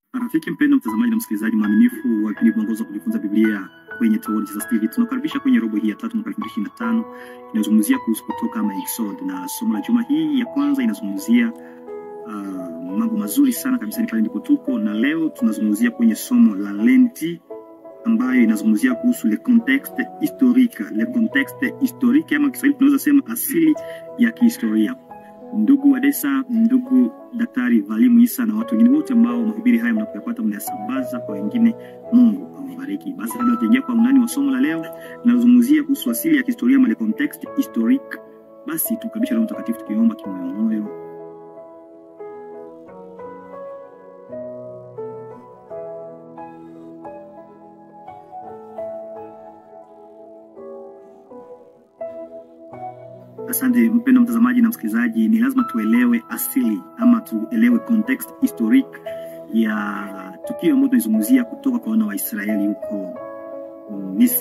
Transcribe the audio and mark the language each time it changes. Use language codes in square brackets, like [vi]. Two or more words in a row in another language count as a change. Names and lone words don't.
[sw] Rafiki mpendwa mtazamaji na msikilizaji mwaminifu wa kipindi mwongozo kujifunza Biblia kwenye Theology za TV. Tunakaribisha kwenye robo hii ya 3 mwaka 2025 inazungumzia kuhusu kutoka ama Exodus, na somo la juma hii ya kwanza inazungumzia mambo mazuri sana kabisa, ni pale ndipo tuko, na leo tunazungumzia kwenye somo la Lenti ambayo inazungumzia kuhusu [fr] le contexte historique, [sw] ama Kiswahili tunaweza sema asili ya kihistoria. Ndugu Wadesa, ndugu Daktari Valimu Isa na watu wengine wote ambao mahubiri haya mnapopata mnayasambaza kwa wengine, Mungu awabariki. Basi leo tutaingia kwa undani wa somo la leo, linazungumzia kuhusu asili ya kihistoria ama [fr] le contexte historique. [sw] Basi tukabisha Roho Mtakatifu tukiomba kimoyomoyo. Asante mpendwa mtazamaji na msikilizaji, ni lazima tuelewe asili ama tuelewe [fr] context historique [sw] ya tukio ambalo tunazungumzia kutoka kwa wana wa Israeli huko Misri.